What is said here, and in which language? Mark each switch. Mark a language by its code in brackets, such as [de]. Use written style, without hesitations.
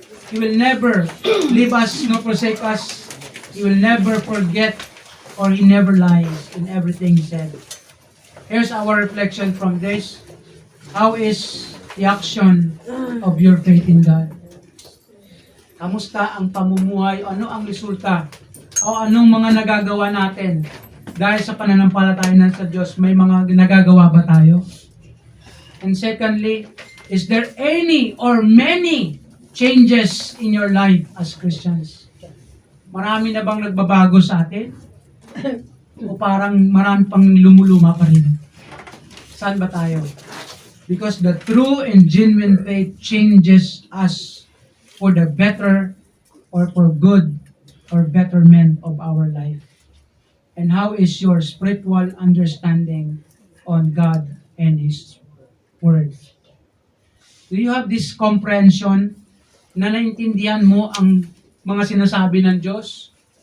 [en] He will never leave us, no, forsake us. He will never forget or He never lies in everything He said. Here's our reflection from this. How is the action of your faith in God? [tl] Kamusta ang pamumuhay? Ano ang resulta? O anong mga nagagawa natin? Dahil sa pananampalataya sa Diyos, may mga nagagawa ba tayo? [en] And secondly, is there any or many changes in your life as Christians? [tl] Marami na bang nagbabago sa atin? O parang marami pang lumuluma pa rin? Saan ba tayo? [en] Because the true and genuine faith changes us for the better or for good or betterment of our life. And how is your spiritual understanding on God and His Word? Do you have this comprehension [tl] na naintindihan mo ang mga sinasabi ng Diyos?